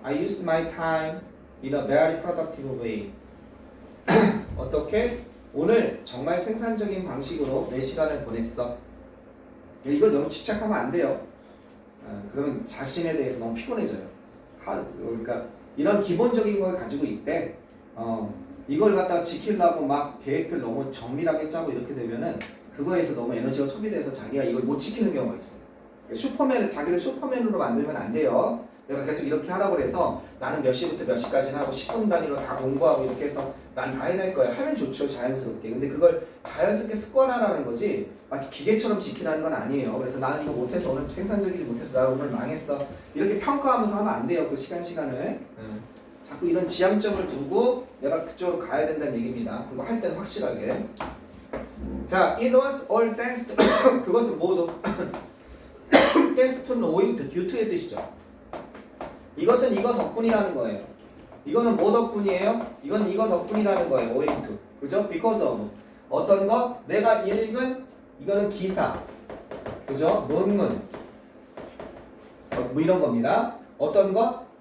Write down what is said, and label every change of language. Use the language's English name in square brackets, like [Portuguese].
[English] I used my time in a very productive way. [Korean] 어떻게? 오늘 정말 생산적인 방식으로 내 시간을 보냈어. 이거 너무 집착하면 안 돼요. 그러면 자신에 대해서 너무 피곤해져요. 그러니까 이런 기본적인 걸 가지고 있대. 이걸 갖다가 지키려고 막 계획을 너무 정밀하게 짜고 이렇게 되면은 그거에서 너무 에너지가 소비돼서 자기가 이걸 못 지키는 경우가 있어요. 자기를 슈퍼맨으로 만들면 안 돼요. 내가 계속 이렇게 하라고 해서 나는 몇 시부터 몇 시까지는 하고 10분 단위로 다 공부하고 이렇게 해서 난 다 해낼 거야. 하면 좋죠. 자연스럽게. 근데 그걸 자연스럽게 습관화라는 거지 마치 기계처럼 지키라는 건 아니에요. 그래서 나는 이거 못해서 오늘 생산적이지 못해서 나 오늘 망했어. 이렇게 평가하면서 하면 안 돼요. 그 시간을. 자꾸 이런 지향점을 두고 내가 그쪽으로 가야 된다는 얘기입니다. 그거 할 때는 확실하게. 자, [English] it was all thanks to [Korean] 그것은 모두 thanks to는 owing to, due to의 뜻이죠. 이것은 이거 덕분이라는 거예요. 이거는 뭐 덕분이에요? 이건 이거 덕분이라는 거예요. owing to. 그죠? because of. 어떤 거? 내가 읽은 이거는 기사. 그죠? 논문. 뭐 이런 겁니다. 어떤 거?